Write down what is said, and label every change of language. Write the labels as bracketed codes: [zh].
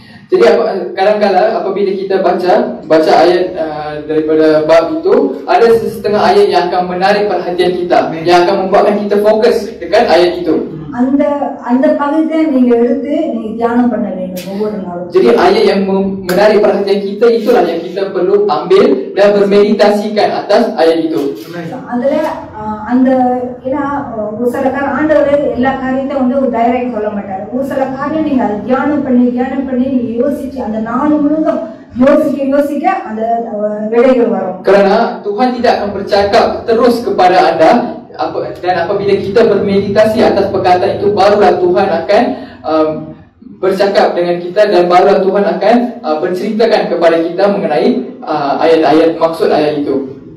[ms] Jadi kadang-kadang apabila kita baca ayat daripada bab itu, ada setengah ayat yang akan menarik perhatian kita, yang akan membuatkan kita fokus dekat ayat itu. [ta] அந்த பகுதியை நீங்க எடுத்து நீங்க தியானம் பண்ண வேண்டும் ஒவ்வொரு நாளும். [ms] Jadi ayat yang menarik perhatian kita itulah yang kita perlu ambil dan bermeditasikan atas ayat itu. [ta] அதுல அந்த ஏன்னா ஒரு சில ஆண்டவர் எல்லா காரியத்தையும் ஒரு டைரக்ட் சொல்ல மாட்டாரு. ஒரு சில காரியம் நீங்க அதை தியானம் பண்ணி நீங்க யோசிச்சு அந்த நாள் முழுதும் யோசிக்க அந்த விடைகள் வரும். [ms] Kerana Tuhan tidak akan bercakap terus kepada anda, dan apabila kita bermeditasi atas perkataan itu, barulah Tuhan akan bercakap dengan kita dan barulah Tuhan akan berceritakan kepada kita mengenai ayat-ayat maksud ayat itu.